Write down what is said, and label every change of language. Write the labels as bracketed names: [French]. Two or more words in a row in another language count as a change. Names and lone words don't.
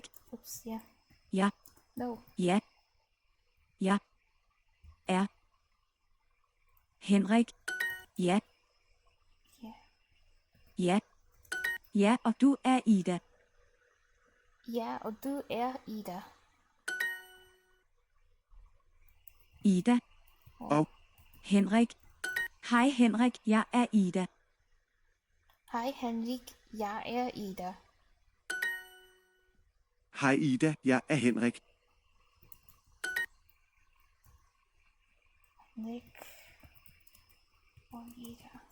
[English] Oops, yeah. [Danish] Ja. [English] No. [Danish] Ja. Jeg er Henrik. Ja. [English] Yeah. [Danish] Ja. Ja, og du er Ida. Ja, og du er Ida. Ida. Og Henrik. Hej Henrik, jeg er Ida. Hej Henrik, jeg er Ida. hej Ida, jeg er Henrik. Henrik og Ida.